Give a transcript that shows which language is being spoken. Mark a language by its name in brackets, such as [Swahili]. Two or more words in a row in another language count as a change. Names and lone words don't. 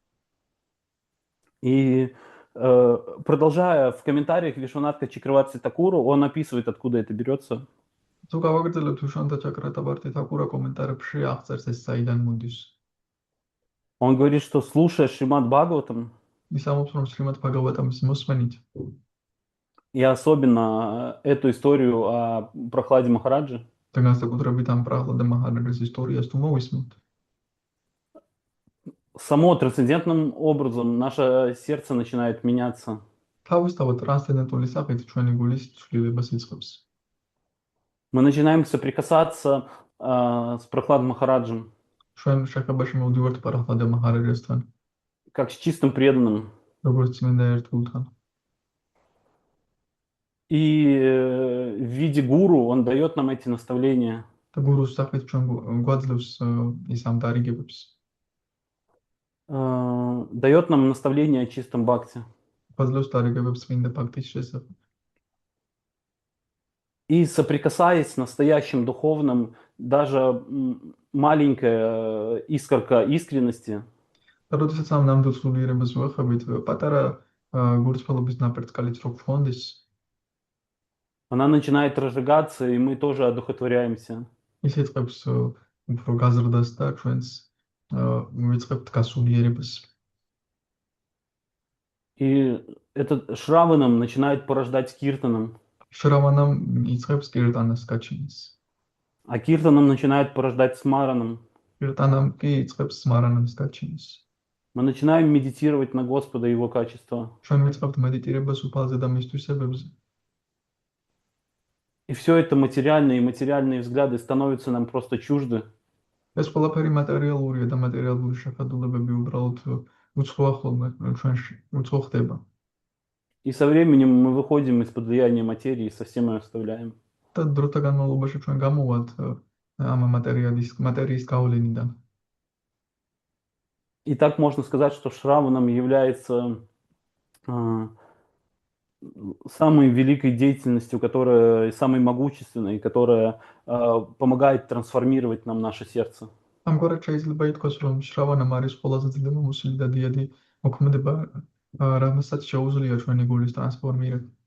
[Russian] И продолжая в комментариях Вишванатха Чакраварти Такуру, он описывает, откуда это берется. [Georgian] თუ გავაგრძელებთ ვიშვანთა ჩაკრატაბარტი თაკურა კომენტარებში აღწერს ეს საიდან მოდის. [Russian] Он говорит, что слушая Шримад Бхагаватам, [Georgian] ის ამბობს, რომ შრიმად ბhagavatam-ის მოსმენით [Russian] и особенно эту историю о Прохладе Махараджи, [Georgian] და განსაკუთრებით ამ პრაჰლადა მაჰარაჯის ისტორიას თუ მოვისმენთ, [Russian] само трансцендентным образом наше сердце начинает меняться. [Georgian] თავისთავად ტრანსცენდენტული სახით ჩვენი გულის ცვლილებას იწყებს. [Russian] Мы начинаем соприкасаться с Прохладом Махараджем, [Georgian] ჩვენ შეხებაში მოვდივართ პრაჰლადა მაჰარაჯასთან, [Russian] как с чистым преданным. [Georgian] როგორც წმინდა ერთგულთან. [Russian] И в виде гуру он дает нам эти наставления. [Georgian] და გურუს სახით ჩვენ გვაძლევს ის ამ დარიგებებს. [Russian] Дает нам наставление о чистом бхакти. [Georgian] გვაძლევს დარიგებებს წმინდა ბhaktis შესახებ. [Russian] И соприкасаясь с настоящим духовным, даже маленькая искорка искренности, [Georgian] და როდესაც ამ ნამდვილ სულიერებას ვახავით, პატარა გულწრფელობის ნაპერწკალიც რო გქონდეს, [Russian] она начинает разжигаться, и мы тоже одухотворяемся. [Georgian] ის იწყებს უფრო გაზრდას და ჩვენს ვიწყებთ გასულიერებას. [Russian] И этот Шраванам начинает порождать Киртаном, [Georgian] შრავანამ იწყებს კირტანას გაჩენას. [Russian] а Киртаном начинает порождать Смараном. [Georgian] კირტანამ კი იწყებს სმარანას გაჩენას. [Russian] Мы начинаем медитировать на Господа и Его качества. [Georgian] ჩვენ ვიწყებთ მედიტირებას უფალზე და მის თვისებებზე. [Russian] И все это материальные и материальные взгляды становятся нам просто чужды. [Georgian] ეს ყველაფერი მატერიალურია და მატერიალური შეხედულებები უბრალოდ უცხოა ხოლმე ჩვენში, უცხო ხდება. [Russian] И со временем мы выходим из-под влияния материи и совсем ее оставляем. [Georgian] და დროთა განმავლობაში ჩვენ გამოვართ ამ მატერიის გავლენიდან. [Russian] И так можно сказать, что Шраваном является самой великой деятельностью, которая самой могущественной, которая помогает трансформировать нам наше сердце. [Georgian] ამგვარად შეიძლება ითქვას, რომ შრავანამ არის ყველაზე ძლევამოსილი და დიადი მოქმედება, რომელსაც შეუძლია ჩვენი გულის ტრანსფორმირება.